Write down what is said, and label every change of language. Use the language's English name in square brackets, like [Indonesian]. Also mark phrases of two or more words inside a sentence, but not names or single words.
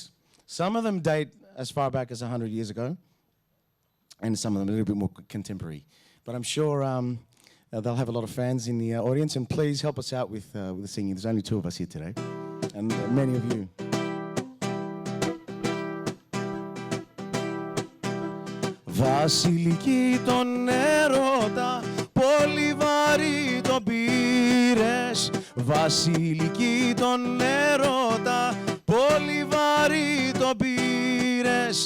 [English] Some of them date as far back as 100 years ago, and some of them a little bit more contemporary. But I'm sure they'll have a lot of fans in the audience, and please help us out with the singing. There's only two of us here today, and many of you. [Greek] Βασιλική τον έρωτα, πολύ βαρύ τον πήρες. Βασιλική τον έρωτα, πολύ βαρύ τον πήρες.